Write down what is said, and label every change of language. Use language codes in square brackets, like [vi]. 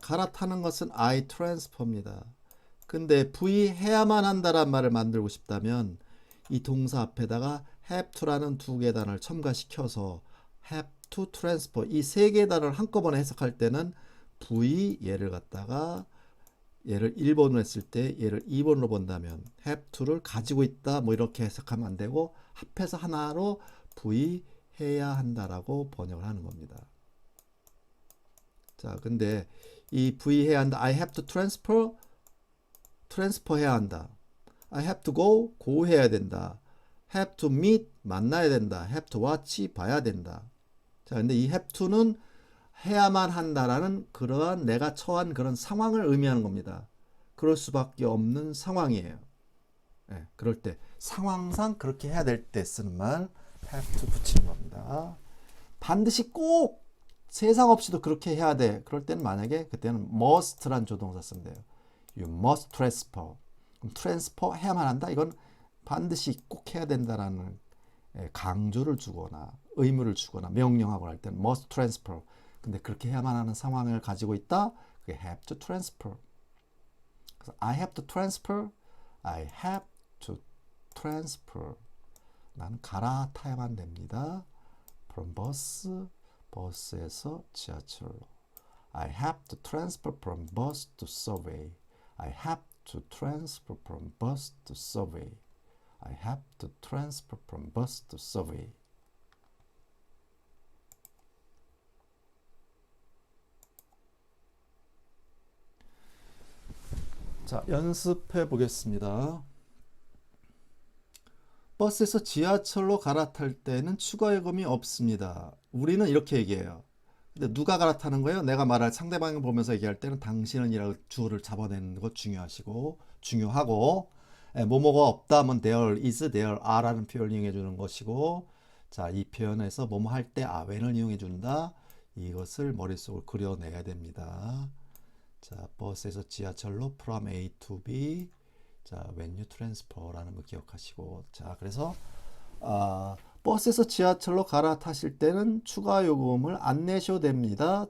[ko] 갈아타는 것은 I transfer입니다. 근데 V 해야만 한다란 말을 만들고 싶다면 이 동사 앞에다가 have to라는 두 개 단어를 첨가시켜서 have to transfer 이 세 개 단어를 한꺼번에 해석할 때는 V 얘를 갖다가 얘를 1번으로 했을 때 얘를 2번으로 본다면 have to를 가지고 있다 뭐 이렇게 해석하면 안 되고 합해서 하나로 V 해야 한다라고 번역을 하는 겁니다. 자, 근데 이 V 해야 한다. [en] I have to transfer 해야 한다. I have to go 해야 된다. have to meet 만나야 된다. have to watch 봐야 된다. [ko] 자, 근데 이 have to는 해야만 한다라는 그러한 내가 처한 그런 상황을 의미하는 겁니다. 그럴 수밖에 없는 상황이에요. 네, 그럴 때 상황상 그렇게 해야 될 때 쓰는 말 have to 붙이는 겁니다. 반드시 꼭 세상 없이도 그렇게 해야 돼. 그럴 때는 만약에 그때는 must란 조동사 쓰면 돼요. You must transfer. 그럼 transfer 해야만 한다. 이건 반드시 꼭 해야 된다라는 강조를 주거나 의무를 주거나 명령하고 할 때는 must transfer. 근데 그렇게 해야만 하는 상황을 가지고 있다. 그게 have to transfer. [en] 그래서 I have to transfer. I have to transfer. [ko] 나는 갈아타야만 됩니다. from bus, 버스에서 지하철로. [en] I have to transfer from bus to subway. I have to transfer from bus to subway. I have to transfer from bus to subway. [ko] 자, 연습해 보겠습니다. 버스에서 지하철로 갈아탈 때는 추가 요금이 없습니다. 우리는 이렇게 얘기해요. 근데 누가 갈아타는 거예요? 내가 말할 상대방을 보면서 얘기할 때는 당신은 이라고 주어를 잡아내는 거 중요하고 뭐뭐가 없다 하면 there is, there are 라는 표현을 이용해 주는 것이고 자, 이 표현에서 뭐뭐 할 때 when을 이용해 준다. 이것을 머릿속으로 그려내야 됩니다. [en] 자, 버스에서 지하철로 from A to B. [ko] 자, when you transfer 라는 거 기억하시고. 자, 그래서 버스에서 지하철로 갈아타실 때는 추가 요금을 안 내셔도 됩니다.